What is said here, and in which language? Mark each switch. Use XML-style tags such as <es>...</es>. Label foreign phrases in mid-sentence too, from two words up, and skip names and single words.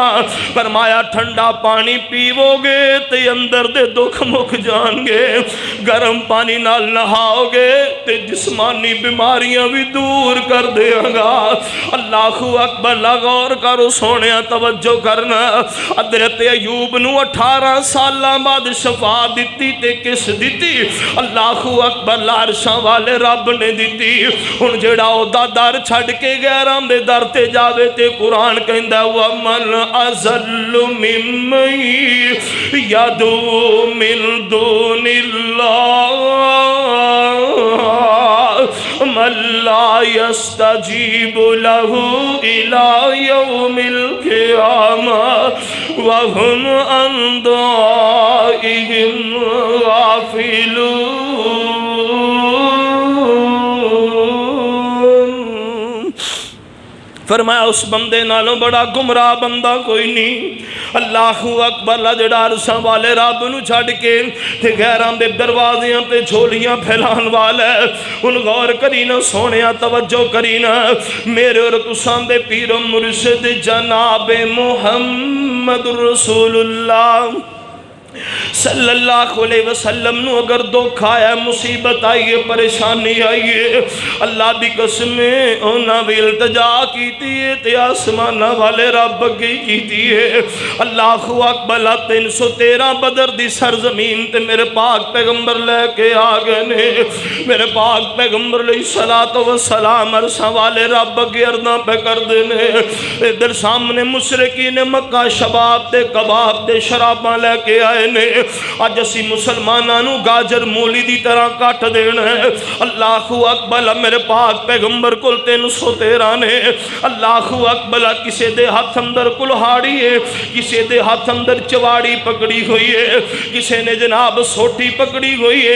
<pa>فرمایا ٹھنڈا پانی پیو گے تے اندر دے دکھ مک جان گے، گرم پانی نہ نہاؤ گے تے جسمانی بیماریاں بھی دور کر دے گا۔</pa> <ar>اللہ اکبر،</ar> <pa>غور کرو سونیا توجہ کرنا۔ حضرت ایوب نو 18 سالہ بعد شفا دیتی تے کس دیتی؟</pa> <ar>اللہ اکبر،</ar> <pa>لارشاں والے رب نے دیتی۔ ہن جڑا او دا در چھڑ کے غیراں دے در تے جاوے تے قرآن کہندا</pa> <ar>وَمَنْ أَضَلُّ مِمَّن يَدْعُو مِن دُونِ اللَّهِ مَن لَّا يَسْتَجِيبُ لَهُ إِلَى يَوْمِ الْقِيَامَةِ وَهُمْ عَن دُعَائِهِمْ غَافِلُونَ۔</ar> <pa>فرمایا اس بندے نالوں بڑا گمراہ بندہ کوئی نہیں۔</pa> <ar>اللہ اکبر،</ar> <pa>جڑا عرشاں والے رب نو چھڑ کے تے غیراں دے دروازیاں تے جھولیاں پھیلان والا ہے۔ ان غور کری نا سونیا توجہ کری نا، میرے اور تساں دے پیر و مرشد جناب محمد رسول اللہ</pa> <ar>صلی اللہ علیہ وسلم</ar> <pa>نو اگر دکھ آیا، مصیبت آئی ہے، پریشانی آئی ہے، اللہ دی قسم انہاں بھی التجا کیتی ہے تے آسمانہ والے رب کی کیتی ہے۔</pa> <ar>اللہ اکبر،</ar> <pa>313 بدر دی سرزمین تے میرے پاک پیغمبر لے کے آگئے نے، میرے پاک پیغمبر</pa> <ar>علیہ السلام</ar> <pa>عرشاں والے رب کی عرضاں پہ کر دینے۔ ادھر سامنے مشرکین مکہ شباب تے کباب تے شراباں لے کے آئے نے، آج اسی مسلمانوں نو گاجر مولی دی طرح کٹ دینا ہے۔</pa> <ar>اللہ اکبر،</ar> <pa>میرے پاک پیغمبر کل 313 نے۔</pa> <ar>اللہ اکبر،</ar> <pa>کسے دے ہاتھ اندر کلہاڑی ہے، کسے دے ہاتھ اندر چواڑی پکڑی ہوئی ہے، کسے نے جناب سوٹی پکڑی ہوئی ہے۔</pa>